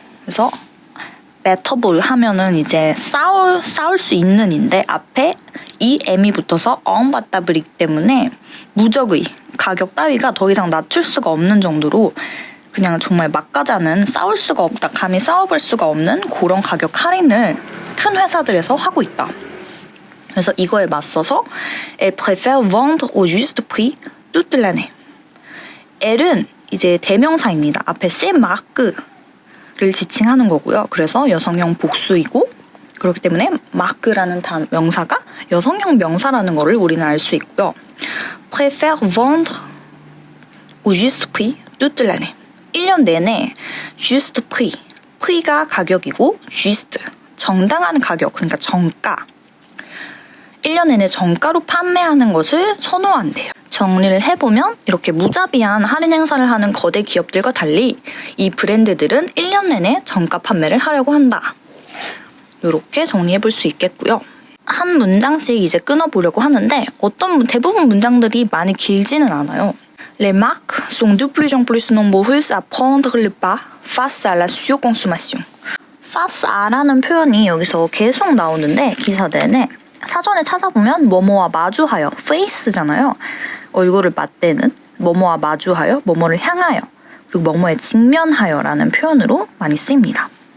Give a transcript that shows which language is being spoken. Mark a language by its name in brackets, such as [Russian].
[Korean] 그래서 bettable 하면은 이제 싸울 수 있는인데 앞에 이 m이 붙어서 imbattable이기 때문에 무적의 가격 따위가 더 이상 낮출 수가 없는 정도로 그냥 정말 막가자는 싸울 수가 없다, 감히 싸워볼 수가 없는 그런 가격 할인을 큰 회사들에서 하고 있다. 그래서 이거에 맞서서 [French] Elle préfère vendre au juste prix toute l'année. [Korean] Elle은 이제 대명사입니다. 앞에 [French] c'est marque [Korean] 를 지칭하는 거고요. 그래서 여성형 복수이고 그렇기 때문에 marque라는 명사가 여성형 명사라는 거를 우리는 알 수 있고요. [French] préfère vendre au juste prix toute l'année. [Korean] 1년 내내 [French] juste prix, prix가 가격이고 juste, [Korean] 정당한 가격, 그러니까 정가, 1년 내내 정가로 판매하는 것을 선호한대요. 정리를 해보면 이렇게 무자비한 할인 행사를 하는 거대 기업들과 달리 이 브랜드들은 1년 내내 정가 판매를 하려고 한다. 이렇게 정리해볼 수 있겠고요. 한 문장씩 이제 끊어보려고 하는데 대부분 문장들이 많이 길지는 않아요. [French] Les marques sont de plus en plus nombreuses à prendre le pas face à la surconsommation. [Korean] face à라는 표현이 여기서 계속 나오는데 기사 내내 사전에 찾아보면 뭐뭐와 마주하여, face잖아요. 얼굴을 맞대는 뭐뭐와 마주하여, 뭐뭐를 향하여, 그리고 뭐뭐에 직면하여라는 표현으로 많이 쓰입니다.